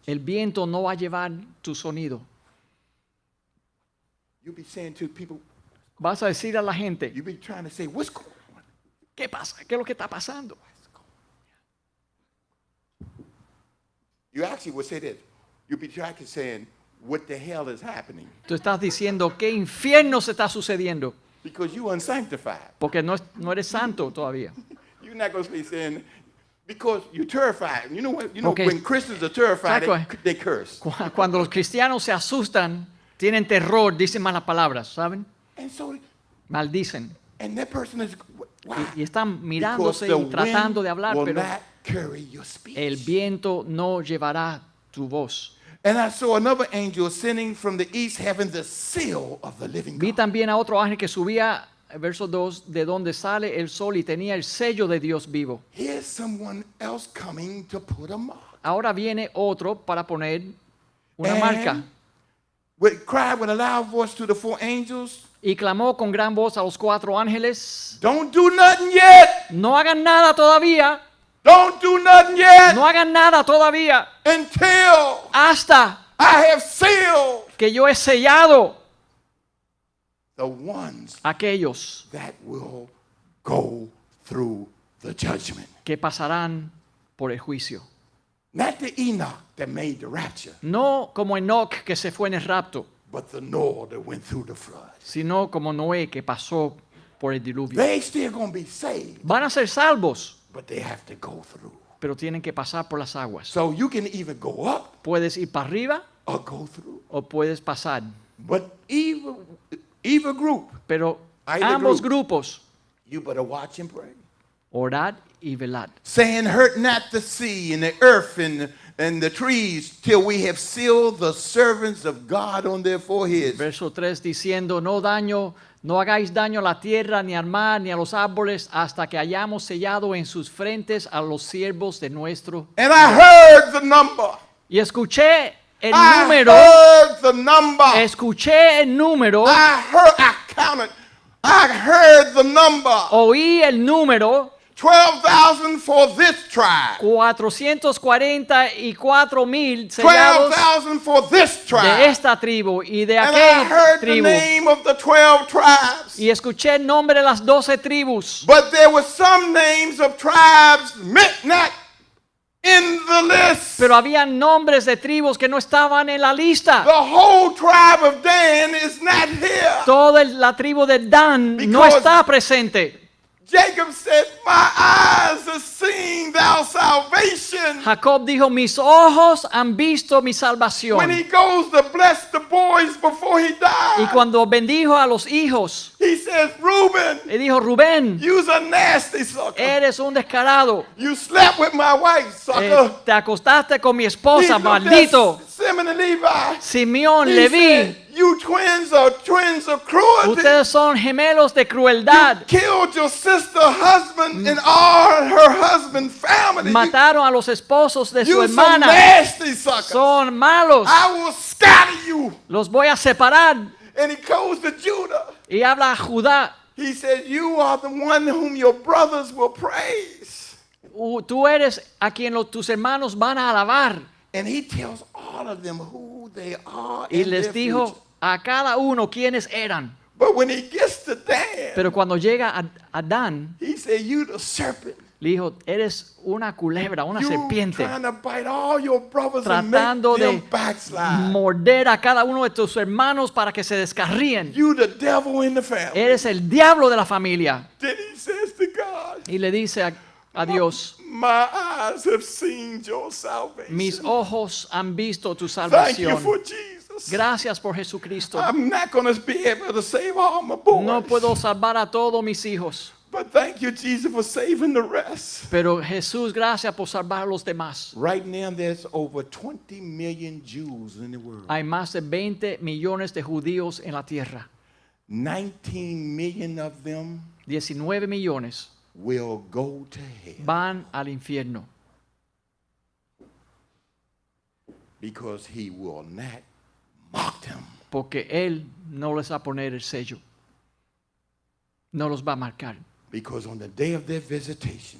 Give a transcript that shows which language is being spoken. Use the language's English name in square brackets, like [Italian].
[Spanish] El viento no va a llevar tu sonido. [English] You'll be saying to people, [Spanish] Vas a decir a la gente, [English] you'll be trying to say, what's going on? [Spanish] ¿qué pasa? ¿Qué es lo que está pasando? [English] You actually would say this. You'll be trying to saying, what the hell is happening? [Spanish] Tú estás diciendo, ¿qué infierno se está sucediendo? [English] Because you unsanctified. [Spanish] Porque no eres santo todavía. [English] You're not going to be saying, because you're terrified. You know what? You know Okay. when Christians are terrified, [Spanish] Exacto. [English] they curse. [Spanish] Cuando los cristianos se asustan, tienen terror, dicen malas palabras, ¿saben? [English] And so, [Spanish] Maldicen. [English] and that person is, why? [Spanish] Y están [English] Because [Spanish] mirándose [English] the [Spanish] y tratando de [English] wind [Spanish] hablar, [English] will [Spanish] pero [English] not carry your speech. [Spanish] el viento no llevará tu voz. [English] And I saw another angel ascending from the east, having the seal of the living [Spanish] Vi [English] God. [Spanish] también a otro ángel que subía, verso 2, de donde sale el sol y tenía el sello de Dios vivo. [English] Here's someone else coming to put a mark. [Spanish] Ahora viene otro para poner una [English] And [Spanish] marca. [English] cried with a loud voice to the four angels, [Spanish] Y clamó con gran voz a los 4 ángeles, [English] don't do nothing yet. [Spanish] no hagan nada todavía, [English] Don't do nothing yet [Spanish] no hagan nada todavía, [English] until [Spanish] hasta [English] I have sealed [Spanish] que yo he sellado [English] the ones [Spanish] aquellos [English] that will go through the judgment. [Spanish] que pasarán por el juicio. [English] Not the Enoch that made the rapture, [Spanish] No como Enoc que se fue en el rapto, [English] but the Noah that went through the flood. [Spanish] sino como Noé que pasó por el diluvio. [English] They still going to be saved, [Spanish] Van a ser salvos, [English] but they have to go through. [Spanish] pero tienen que pasar por las aguas. [English] So you can either go up [Spanish] Puedes ir para arriba [English] or go through. [Spanish] o puedes pasar, [English] But either group, [Spanish] pero [English] Either [Spanish] ambos [English] group. [Spanish] grupos, [English] you better watch and pray. [Spanish] orad y velad. [English] Saying, hurt not the sea and the earth and the trees till we have sealed the servants of God on their foreheads. [Spanish] Verso 3 diciendo, no hagáis daño a la tierra, ni al mar, ni a los árboles, hasta que hayamos sellado en sus frentes a los siervos de nuestro. [English] And I heard the number. [Spanish] Y escuché el [English] I [Spanish] número, [English] heard the number. [Spanish] escuché el número, [English] I counted. I heard the number. [Spanish] oí el número, [English] 12,000 for this tribe. [Spanish] 444,000 sellados [English] 12,000 for this [Spanish] de [English] tribe. [Spanish] esta tribu y de [English] And I [Spanish] aquella [English] heard the [Spanish] tribu. [English] name of the 12 tribes. [Spanish] Y escuché el nombre de las 12 tribus. [English] But there were some names of tribes not in the list. [Spanish] Pero había nombres de tribus que no estaban en la lista. [English] The whole tribe of Dan is not here. [Spanish] Toda la tribu de Dan no [English] Because- [Spanish] está presente. [English] Jacob said, my eyes have seen thy salvation. [Spanish] Jacob dijo, mis ojos han visto mi [English] When [Spanish] salvación. [English] he goes to bless the boys before he [Spanish] Y [English] died, [Spanish] cuando bendijo a los hijos, [English] he says, Reuben, [Spanish] le dijo, Rubén, [English] you's a nasty sucker. [Spanish] eres un descarado. [English] You slept with my wife, sucker. [Spanish] Te acostaste con mi esposa, [English] He looked at [Spanish] maldito. [English] Simon and Levi. [Spanish] Simeón, [English] He [Spanish] Leví, [English] said, you twins are twins of cruelty. [Spanish] ustedes son gemelos de crueldad. [English] Killed your sister, husband, and all her husband's family. [Spanish] Mataron a los esposos de su [English] You some [Spanish] hermana. [English] nasty sucker. [Spanish] Son malos. [English] I will scatter you. [Spanish] Los voy a separar. [English] And he goes to Judah. [Spanish] Y habla a Judá. [English] He said, you are the one whom your brothers will praise. [Spanish] Tú eres a quien tus hermanos van a alabar. [English] And he tells all of them who they are [Spanish] Y [English] in [Spanish] les [English] their [Spanish] dijo [English] future. [Spanish] a cada uno quiénes eran. [English] But when he gets to Dan, [Spanish] Pero cuando llega a Dan, [English] he said, you the serpent. [Spanish] le dijo, eres una culebra, una [English] You [Spanish] serpiente, [English] trying to bite all your brothers and make [Spanish] tratando [English] them [Spanish] de [English] backslide. [Spanish] morder a cada uno de tus hermanos para que se descarríen. [English] You the devil in the family. [Spanish] Eres el diablo de la familia. [English] Then he says to God, [Spanish] Y le dice a Dios, [English] my eyes have seen your salvation. [Spanish] mis ojos han visto tu [English] Thank you [Spanish] salvación. [English] for Jesus. [Spanish] Gracias por Jesucristo. [English] I'm not going to be able to save all my boys. [Spanish] No puedo salvar a todos mis hijos. [English] But thank you, Jesus, for saving the rest. [Spanish] Pero Jesús, gracias por salvar a los demás. [English] Right now, there's over 20 million Jews in the world. [Spanish] Hay más de 20 millones de judíos en la tierra. [English] 19 million of them [Spanish] 19 millones [English] will go to hell [Spanish] van al infierno [English] because he will not mock them. [Spanish] porque Él no les va a poner el sello. No los va a marcar. [English] Because on the day of their visitation,